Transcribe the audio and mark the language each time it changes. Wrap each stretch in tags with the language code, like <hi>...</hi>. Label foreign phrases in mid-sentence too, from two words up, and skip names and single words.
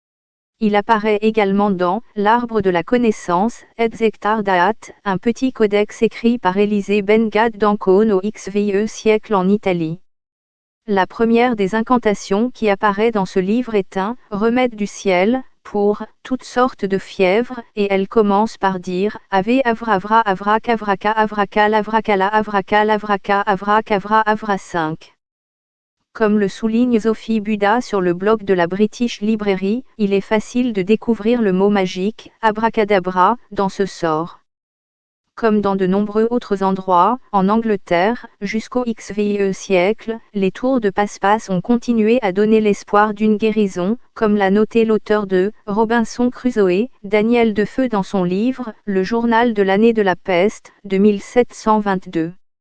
<fr>Il apparaît également dans L'Arbre de la connaissance, et Zectar Daat, un petit codex écrit par Élisée Ben Gad d'Ancône au XVIe siècle en Italie. La première des incantations qui apparaît dans ce livre est un remède du ciel pour toutes sortes de fièvres, et elle commence par dire Ave Avra Avrak Avraka Avraka Lavrakala Avraka Lavraka Avrak Avra Avra 5. Comme le souligne Sophie Buda sur le blog de la British Library, il est facile de découvrir le mot magique, abracadabra, dans ce sort. Comme dans de nombreux autres endroits, en Angleterre, jusqu'au XVIe siècle, les tours de passe-passe ont continué à donner l'espoir d'une guérison, comme l'a noté l'auteur de Robinson Crusoe, Daniel Defoe dans son livre Le journal de l'année de la peste, de 1722.</fr>